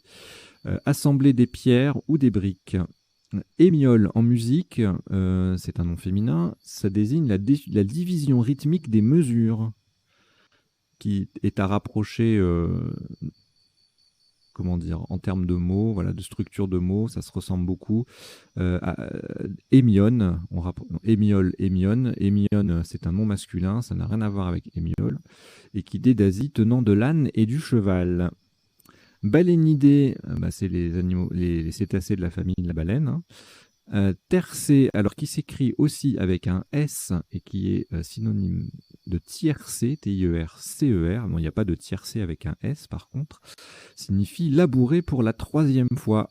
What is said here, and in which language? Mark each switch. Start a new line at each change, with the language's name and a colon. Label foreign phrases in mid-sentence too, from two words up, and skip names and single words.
French: Assembler des pierres ou des briques. Émiole en musique, c'est un nom féminin. Ça désigne la division rythmique des mesures, qui est à rapprocher, comment dire, en termes de mots, voilà, de structure de mots, ça se ressemble beaucoup. Hémione, hémiole, hémione. Hémione, c'est un nom masculin, ça n'a rien à voir avec hémiole. Équidé d'Asie, tenant de l'âne et du cheval. Baleinidés, c'est les animaux, les cétacés de la famille de la baleine. Hein. Tercé, alors qui s'écrit aussi avec un S et qui est synonyme de tiercé, T-I-E-R-C-E-R, non, il n'y a pas de tiercé avec un S par contre, signifie labourer pour la 3e fois.